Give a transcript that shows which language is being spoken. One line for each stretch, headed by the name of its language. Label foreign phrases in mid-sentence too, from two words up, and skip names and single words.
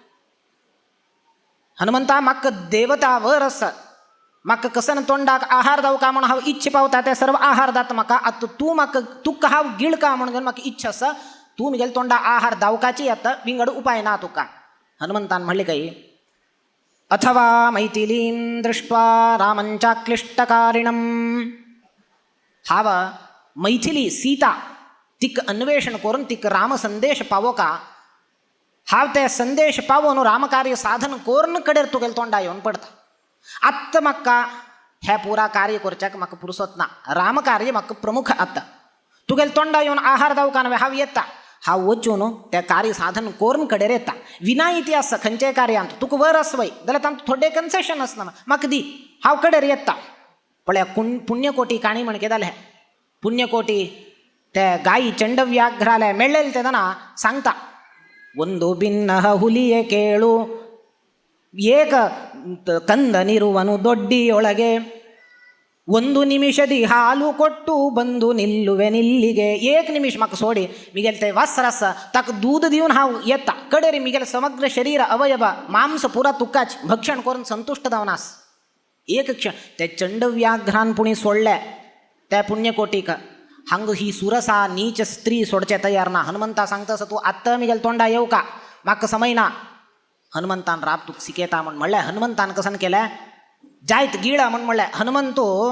Konkani: हनुमंता म्हाका देवता वर आसा म्हाका कसन तोंडाक आहार दावका म्हण हांव इच्छी पावता ते सर्व आहार दाता म्हाका आतां तू म्हाका तुका हांव गिळका म्हणून म्हाका इच्छा आसा तू म्हगेल तोंडा आहार दावकाची आतां विंगड उपाय ना तुका हनुमंतान म्हणलें काय
Sanskrit: अथवा मैथिलीं दृष्ट्वा रामंचाक्लिष्टकारिणं
Konkani: हांव मैथिली सीता तिक अन्वेषण करून तिक राम संदेश पावो का हांव ते संदेश पावोन रामकार्य साधन करून कडेर तुगेल तोंडा येवन पडता आत्ता म्हाका हे पुरा कार्य करच्याक म्हाका पुरसत ना रामकार्य म्हाका प्रमुख आत्ता तुगेल तोंडा येवन आहार दावका नव्हे हांव येता हांव वचून त्या कार्य साधन करून कडेर येता विनायती आसा खंयच्याय कार्यांत तुका वर आसवय जाल्यार तांकां थोडे कन्सेशन आसना म्हाका दी हांव कडेर येता पळय पुण्यकोटी काणी म्हण केदाले पुण्यकोटी ते गाई चंडव्याघ्राले मेळ्ळेले तेदना सांगता
Kannada: ಒಂದು ಭಿನ್ನ ಹುಲಿಯ ಕೇಳು ಏಕ ಕಂದನಿರುವನು ದೊಡ್ಡಿಯೊಳಗೆ ಒಂದು ನಿಮಿಷದಿ ಹಾಲು ಕೊಟ್ಟು ಬಂದು ನಿಲ್ಲುವೆ ನಿಲ್ಲಿಗೆ
Konkani: एक निमिष म्हाका सोडी मिगेल ते वासरास ताका दूध दिवन हांव येता कडेर मिगेल समग्र शरीर अवयव मांस पुरा तुकाच भक्षण करून संतुष्ट जावनास एक क्षण ते चंडव्याघ्रान पुणी सोडले त्या पुण्यकोटीक हांग ही सुरसा नीच स्त्री सोडचे तयार ना हनुमंता सांगता तू आत्ता मिगेल तोंडा येऊ का म्हाका समय ना हनुमंतान राब तुका सिकेता म्हण म्हणलें हनुमंतान कसन केलें जायत गिळा म्हण म्हणलें हनुमंतो